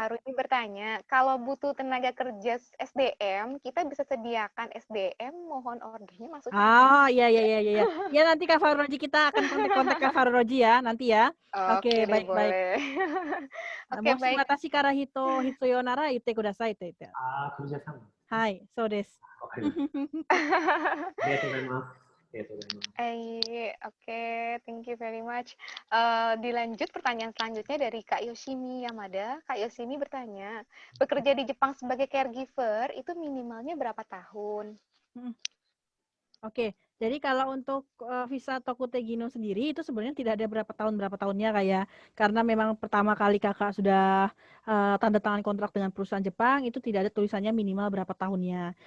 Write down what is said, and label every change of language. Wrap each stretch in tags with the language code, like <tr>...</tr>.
<id>Fahrul ini bertanya, kalau butuh tenaga kerja SDM, kita bisa sediakan SDM, mohon ordernya maksudnya apa? Ah, iya iya iya iya. Ya nanti Kak Faroji kita akan kontak Kak Faroji ya nanti ya. Oke deh, baik-baik. boleh. Oke, Moshi baik.</id> <ja>watashi kara hitsuyonara itte kudasaiって言って。</ja> <id>kerja sama.</id> <ja>はい、そうです。わかりました。ありがとうございます。ありがとうございます。</ja> <en>Oke, thank you very much.</en> <id>Dilanjut pertanyaan selanjutnya dari Kak Yoshimi Yamada. Kak Yoshimi bertanya, bekerja di Jepang sebagai caregiver itu minimalnya berapa tahun? Oke, jadi kalau untuk visa Tokute Gino sendiri itu sebenarnya tidak ada berapa tahunnya kayak karena memang pertama kali kakak sudah tanda tangan kontrak dengan perusahaan Jepang itu tidak ada tulisannya minimal berapa tahunnya.</id>